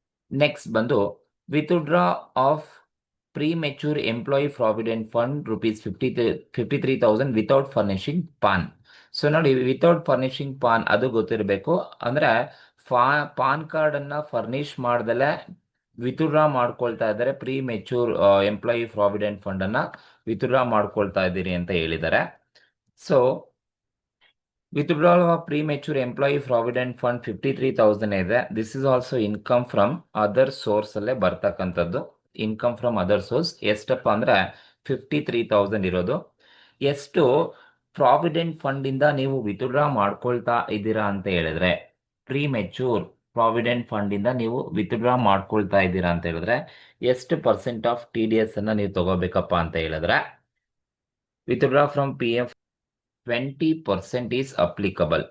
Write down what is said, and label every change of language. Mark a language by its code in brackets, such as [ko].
[en] next [kn] ಬಂದು [en] Withdraw of premature employee provident fund rupees 53,000 without furnishing PAN. [kn] So ನೋಡಿ, [en] without furnishing PAN [kn] ಅದು ಗೊತ್ತಿರಬೇಕು. ಅಂದ್ರೆ PAN card ಅನ್ನ ಫರ್ನಿಶ್ ಮಾಡ್ದಲೆ ವಿತ್ಡ್ರಾ ಮಾಡ್ಕೊಳ್ತಾ ಇದ್ದಾರೆ, [en] premature employee provident fund [kn] ಅನ್ನ ವಿತ್ಡ್ರಾ ಮಾಡ್ಕೊಳ್ತಾ ಇದ್ದೀರಿ ಅಂತ ಹೇಳಿದ್ದಾರೆ. [en] so withdrawal of premature employee provident fund 53,000 [kn] ಇದೆ. [en] this is also income from other source [kn] ಅಲ್ಲೇ ಬರ್ತಕ್ಕಂಥದ್ದು. [en] income from other source [kn] ಎಷ್ಟಪ್ಪ ಅಂದ್ರೆ 53,000 ಇರೋದು. ಎಷ್ಟು ಪ್ರಾವಿಡೆಂಟ್ ಫಂಡ್ ಇಂದ ನೀವು ವಿತ್ಡ್ರಾ ಮಾಡ್ಕೊಳ್ತಾ ಇದ್ದೀರಾ ಅಂತ ಹೇಳಿದ್ರೆ, ಪ್ರೀಮೆಚೂರ್ ಪ್ರಾವಿಡೆಂಟ್ ಫಂಡ್ ಇಂದ ನೀವು ವಿತ್ಡ್ರಾ ಮಾಡ್ಕೊಳ್ತಾ ಇದ್ದೀರಾ ಅಂತ ಹೇಳಿದ್ರೆ ಎಷ್ಟು percent of T D S ಅನ್ನ ನೀವು ತಗೋಬೇಕಪ್ಪ ಅಂತ ಹೇಳಿದ್ರೆ, [en] Withdraw from P F 20% is applicable.